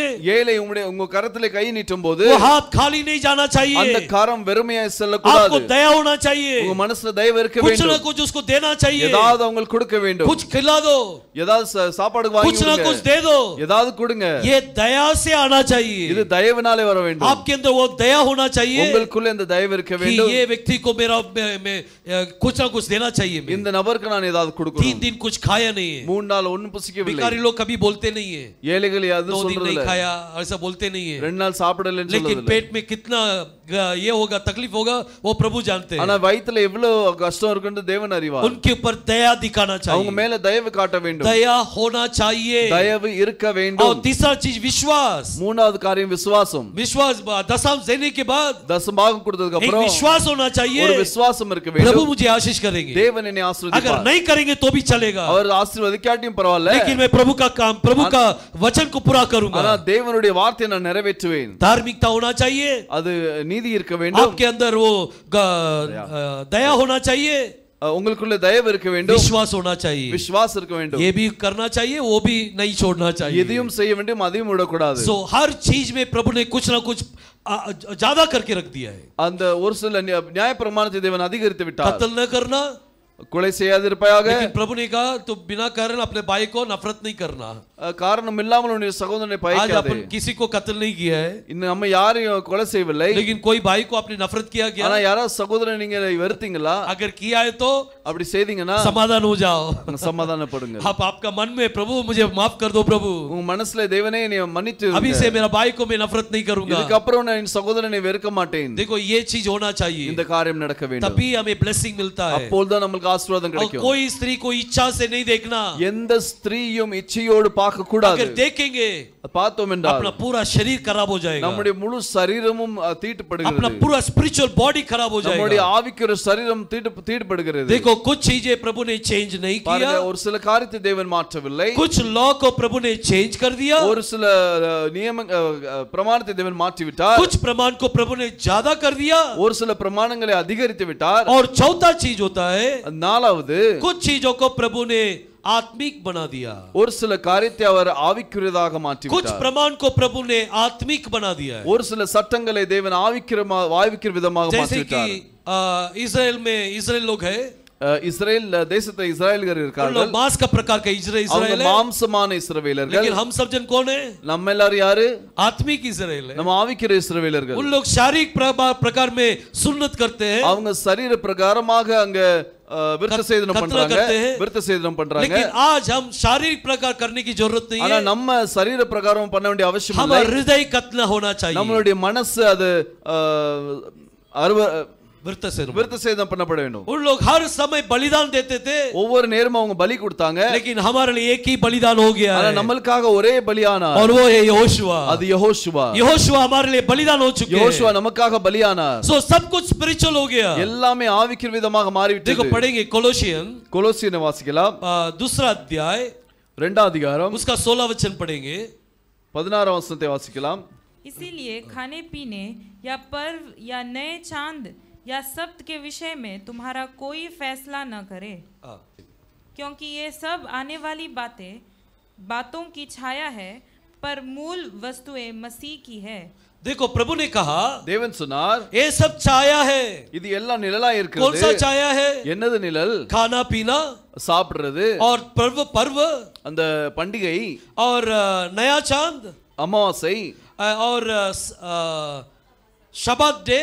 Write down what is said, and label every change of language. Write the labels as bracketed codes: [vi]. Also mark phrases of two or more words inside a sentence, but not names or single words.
[ta] ஏழை உங்க கரத்திலே கை நீட்டும் போது [hi] वो हाथ खाली नहीं जाना [ta] அந்த [hi] चाहिए, [ta] கரம் வெறுமையாய் செல்ல [hi] आपको [ta] கூடாது. [hi] दया होना चाहिए। [ta] உங்க மனசுல தயவு இருக்க [hi] कुछ [ta] வேண்டும். [hi] ना कुछ उसको देना चाहिए, [ta] ஏதாவது அவங்களுக்கு கொடுக்க வேண்டும். [hi] कुछ खिला दो, [ta] ஏதாவது சாப்பாடு வாங்கி [hi] कुछ ना [ta] கொடுங்க. [hi] कुछ दे दो, [ta] ஏதாவது கொடுங்க. [hi] ये दया से आना चाहिए। [ta] இது தயவுனாலே வர வேண்டும். [hi] आपके अंदर वो दया होना चाहिए [ta] உங்களுக்குள்ள இந்த தயவு இருக்க [hi] कि [ta] வேண்டும். [hi] ये व्यक्ति को मेरा कुछ ना कुछ देना चाहिए। मैं [ta] இந்த நபருக்கு நான் ஏதாவது [hi] 3 [ta] கொடுக்கணும். [hi] दिन कुछ खाया नहीं है। [ta] 3 நாள் ஒண்ணும் புசிக்கவில்லை. [hi] भिखारी लोग कभी बोलते नहीं है, [ta] ஏழைகள் அது [hi] 2 दिन [ta] சொல்றது [hi] नहीं [ta] இல்ல. [hi] खाया ऐसा बोलते नहीं है, [ta] 2 நாள் சாப்பிடலன்னு [hi] लेकिन [ta] சொல்றது இல்ல. [hi] पेट में कितना ये होगा, तकलीफ होगा, वो प्रभु जानते [ta] ஆனா [hi] हैं। [ta] வயித்துல எவ்வளவு கஷ்டம் இருக்குன்னு தேவன் அறிவார். [hi] उनके ऊपर दया दिखाना [ta] அவங்க [hi] चाहिए, [ta] மேல தயவு காட்ட வேண்டும். [hi] दया होना चाहिए। [ta] தயவு இருக்க [hi] और [ta] வேண்டும். [hi] तीसरा चीज विश्वास। [ta] மூணாவது காரியம் விசுவாசம். [hi] विश्वास दशम देने के बाद [ta] தசமபாகம் கொடுத்ததுக்கு [hi] एक [ta] அப்புறம் [hi] विश्वास होना [ta] ஒரு [hi] चाहिए। [ta] விசுவாசம் இருக்க [hi] प्रभु [ta] வேண்டும். [hi] मुझे आशीष करेंगे, [ta] தேவன் என்னை [hi] अगर [ta] ஆசீர்வதிப்பார். [hi] नहीं करेंगे तो भी चलेगा, [ta] அவர் ஆசீர்வதிக்காட்டியும் பரவாயில்ல. [hi] लेकिन मैं प्रभु का काम, प्रभु का वचन को पूरा [ta] ஆனா [hi] करूंगा। [ta] தேவனுடைய வார்த்தையை நான் நிறைவேற்றுவேன். [hi] धार्मिकता होना चाहिए, [ta] அது நீதி இருக்க வேண்டும். [hi] आपके अंदर वो दया होना चाहिए, [ta] உங்களுக்குள்ள தயவு இருக்க வேண்டும். [hi] विश्वास होना चाहिए, [ta] விசுவாசம் இருக்க வேண்டும். [hi] ये भी करना चाहिए, वो भी नहीं छोड़ना चाहिए। [ta] எதையும் செய்ய வேண்டும், அதையும் விடக்கூடாது. [hi] सो हर चीज में प्रभु ने कुछ ना कुछ ज्यादा करके रख दिया है। [ta] அந்த ஒரு சில நியாயப்பிரமாணத்தை தேவன் அதிகரித்து விட்டார். [hi] कत्ल न करना, [ta] கொலை செய்யாதிருப்பாயாக. [hi] लेकिन प्रभु ने कहा तो बिना कारण अपने भाई को नफरत नहीं करना। [ta] காரணம் இல்லாமல் உன்னுடைய சகோதரனை [hi] आज [ta] பகைக்காதே. [hi] अपन किसी को कत्ल नहीं किया है, [ta] இன்னும் நம்ம யாரையும் கொலை செய்யவில்லை. [hi] लेकिन कोई भाई को आपने नफरत किया [ta] ஆனா [hi] गया, [ta] யாராவது சகோதரனை நீங்க வெறுத்தீங்களா? [hi] अगर किया है तो [ta] அப்படி செய்தீங்கன்னா [hi] समाधान हो जाओ। [ta] சமாதானப்படுங்க. [hi] आप आपका मन में प्रभु मुझे माफ कर दो प्रभु, [ta] உங்க மனசுல தேவனே என்னை மன்னித்து [hi] अभी से मेरा भाई को मैं नफरत नहीं करूंगा। [ta] இதுக்கு அப்புறம் நான் என் சகோதரனை வெறுக்க மாட்டேன். [hi] देखो ये चीज होना चाहिए, [ta] இந்த காரியம் நடக்க வேண்டும். [hi] तभी हमें ब्लेसिंग मिलता है। [ta] அப்போதான் நமக்கு ஆசீர்வாதம் [hi] और [ta] கிடைக்கும். [hi] कोई स्त्री को इच्छा से नहीं देखना, [ta] எந்த ஸ்திரீயும் இச்சையோடு பார்க்க கூடாது. [hi] अगर देखेंगे [ta] பார்த்தோம் என்றால் [hi] अपना पूरा शरीर खराब हो जाएगा, [ta] நம்முடைய முழு சரீரமும் [hi] अपना [ta] தீட்டுப்படுகிறது. [hi] पूरा [en] spiritual body [hi] खराब हो [ta] நம்முடைய [hi] जाएगा। [ta] ஆவிக்குரிய சரீரம் தீட்டுப்படுகிறது. [hi] देखो कुछ चीजें प्रभु ने चेंज नहीं किया, [ta] பாருங்க, ஒரு சில காரியத்தை தேவன் மாற்றவில்லை. [hi] कुछ लॉ को प्रभु ने चेंज कर दिया, [ta] ஒரு சில நியம பிரமாணத்தை தேவன் மாற்றி விட்டார். [hi] कुछ प्रमाण को प्रभु ने ज्यादा कर दिया, [ta] ஒரு சில பிரமாணங்களை அதிகரித்து விட்டார். [hi] और चौथा चीज होता है [ta] நாலாவது [hi] कुछ चीजों को प्रभु ने आत्मिक बना दिया, [ta] ஒரு சில காரியத்தை அவர் ஆவிக்குரியதாக மாற்றி [hi] कुछ [ta] விட்டார். [hi] प्रमाण को प्रभु ने आत्मिक बना दिया है। [ta] ஒரு சில சட்டங்களை தேவன் ஆவிக்குரிய விதமாக மாற்றி [hi] जैसे [ta] விட்டார். [hi] कि इजराइल में इजराइल लोग है, [ta] இஸ்ரேல் தேசத்தை இஸ்ரவேலர்கள் [hi] उन [ta] இருக்கார்கள். [hi] लोग मांस का प्रकार का [ta] அவங்க [hi] इजराइल है, [ta] மாம்சமான இஸ்ரவேலர்கள். [hi] लेकिन हम सब जन कौन है? [ta] நம்ம எல்லாரும் யாரு? [hi] आत्मिक इजराइल है। [ta] நம்ம ஆவிக்குரிய இஸ்ரவேலர்கள். [hi] उन लोग शारीरिक प्रकार में सुन्नत करते हैं, [ta] அவங்க சரீர பிரகாரமாக அங்க விருத்த சேதனம் [hi] खतना [ta] பண்றாங்க. [hi] करते हैं, [ta] விருத்த சேதனம் பண்றாங்க. [hi] लेकिन आज हम शारीरिक प्रकार करने की जरूरत नहीं [ta] ஆனா [hi] है, [ta] நம்ம சரீர பிரகாரம் பண்ண வேண்டிய அவசியம் [hi] हमारा [ta] இல்லை. [hi] हृदय खतना होना चाहिए। [ta] நம்மளுடைய மனசு அது விருத்த சேதனம் பண்ணப்பட வேண்டும். [hi] उन लोग हर समय बलिदान देते थे, [ta] ஒவ்வொரு நேரமும் அவங்க பலி கொடுத்தாங்க. [hi] लेकिन हमारे लिए एक ही बलिदान हो गया [ta] ஆனா [hi] है, [ta] நம்மளுக்காக ஒரே பலியானார். [hi] और वो है यहोशुआ। [ta] அது யெகோஷுவா. [hi] यहोशुआ हमारे लिए बलिदान हो चुके [ta] யெகோஷுவா [hi] हैं। [ta] நமக்காக பலியானார். [hi] सो सब कुछ स्पिरिचुअल हो गया। [ta] எல்லாமே ஆவிக்குரிய விதமாக [hi] देखो [ta] மாறிவிட்டது. [hi] पढ़ेंगे कोलोसियन [ta] கொலோசியனை வாசிக்கலாம். [hi] दूसरा अध्याय [ta] 2 அதிகாரம் [hi] उसका 16 वचन पढ़ेंगे। [ta] 16 वचनத்தை வாசிக்கலாம். [hi] इसीलिए खाने पीने या पर्व या नए चांद या सप्त के विषय में तुम्हारा कोई फैसला न करे, क्योंकि ये सब आने वाली बातों की छाया है, पर मूल वस्तुएं मसीह की है। देखो प्रभु ने कहा, [ta] தேவன் சொன்னார், [hi] ये सब छाया है। [ta] இது எல்லாம் நிழலா [hi] कौन [ta] இருக்குது. [hi] सा छाया है? [ta] என்னது நிழல்? [hi] खाना पीना [ta] சாப்பிடுறது, [hi] और पर्व [ta] அந்த பண்டிகை, [hi] और नया चांद [ta] அமாவாசை, [hi] और शबात डे,